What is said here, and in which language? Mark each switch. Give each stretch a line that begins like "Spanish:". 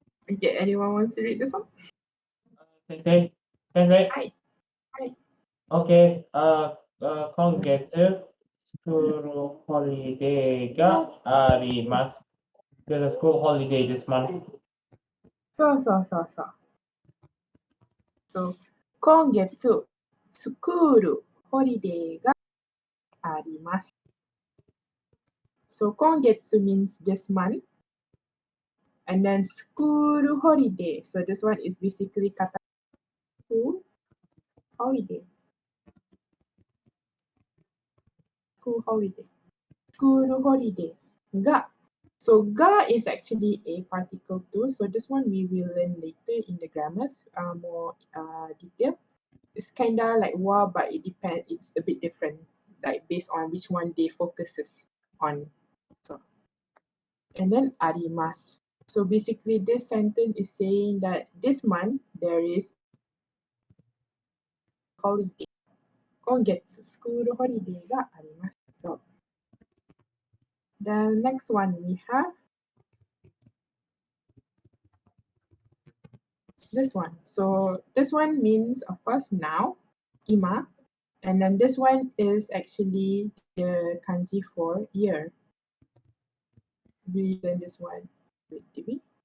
English: Okay, anyone wants to read this one?
Japanese: Sensei,
English: Hi.
Japanese: okay. Kongetsu school holiday ga arimasu.
English: There's a school holiday this month. So.
Japanese: So, 今月、スクール、ホリデーがあります。
English: So, 今月 means this month. And then school holiday. So, this one is basically kata school holiday. School holiday. School holiday. Ga. So, ga is actually a particle too. So, this one we will learn later in the grammars, more detail. It's kind of like wa, but it depends. It's a bit different, like based on which one they focuses on. So, and then arimasu. So basically, this sentence is saying that this month there is holiday.
Japanese: 今月、スクールホリデーがあります。
English: So, the next one we have this one. So this one means, of course, now, ima. And then this one is actually the kanji for year. We learned this one. Wait, did we?